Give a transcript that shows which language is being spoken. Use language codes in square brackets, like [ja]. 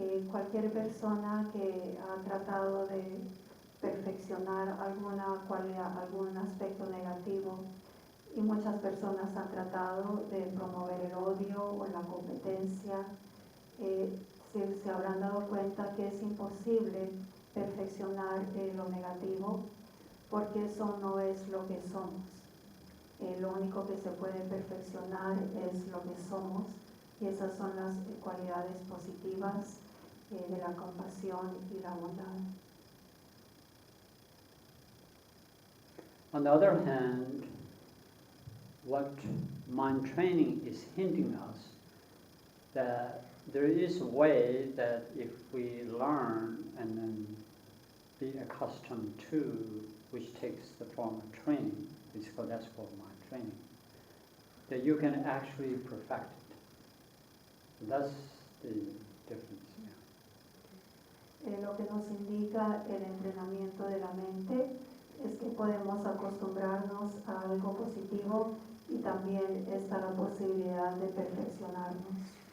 [es] Cualquier persona que ha tratado de perfeccionar alguna cualidad, algún aspecto negativo, y muchas personas han tratado de promover el odio o la competencia, se habrán dado cuenta que es imposible perfeccionar lo negativo, porque eso no es lo que somos. Lo único que se puede perfeccionar es lo que somos, y esas son las cualidades positivas de la compasión y la bondad. [en] On the other hand, what mind training is hinting us that there is a way that if we learn and then be accustomed to, which takes the form of training, that's called mind training, that you can actually perfect it. So that's the difference. [es] Lo que nos indica el entrenamiento de la mente es que podemos acostumbrarnos a algo positivo y también está la posibilidad de perfeccionarnos.